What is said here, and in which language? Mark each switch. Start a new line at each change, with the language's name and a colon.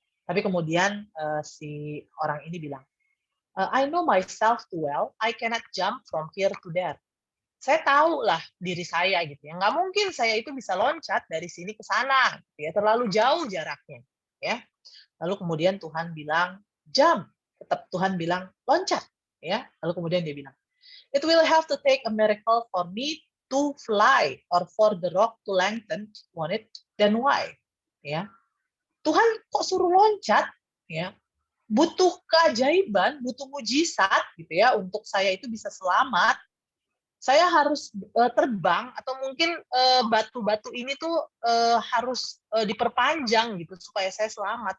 Indonesian: Tapi kemudian si orang ini bilang,
English: I know myself too well, I cannot jump from here to there.
Indonesian: saya tahu lah diri saya gitu ya. Nggak mungkin saya itu bisa loncat dari sini ke sana, gitu ya, terlalu jauh jaraknya, ya. Lalu kemudian Tuhan bilang, jump. Tetap Tuhan bilang, loncat, ya. Lalu kemudian dia bilang,
English: it will have to take a miracle for me to fly or for the rock to lengthen on it, then why?
Indonesian: Ya. Tuhan kok suruh loncat, ya. Butuh keajaiban, butuh mujizat gitu ya untuk saya itu bisa selamat. Saya harus terbang atau mungkin batu-batu ini tuh harus diperpanjang gitu supaya saya selamat.